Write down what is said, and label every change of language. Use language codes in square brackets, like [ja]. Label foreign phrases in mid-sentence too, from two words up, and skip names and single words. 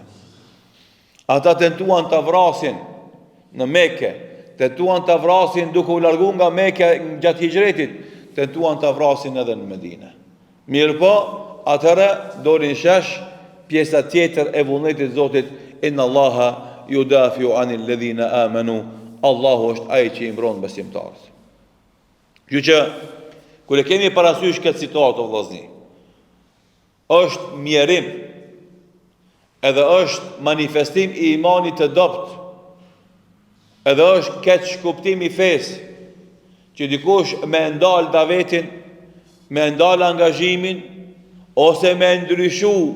[sq] Ata tentuan ta vrasin në Mekë, tentuan ta vrasin duke u larguar nga Mekë gjatë hijretit, tentuan ta vrasin edhe në Medinë. Mirpo, atëra dolin shesh pjesa tjetër e vullnetit të Zotit, [ar] إن الله يدافع عن الذين آمنوا. [sq] Allahu është ai që i mbron besimtarët. Kjo që kur e kemi parasysh këtë citatë vëllazni, është mjerim, edhe është manifestim i imanit të dopt, edhe është keq kuptim i fesë, që dikush me ndal davetin, me ndal angazhimin, ose me ndryshu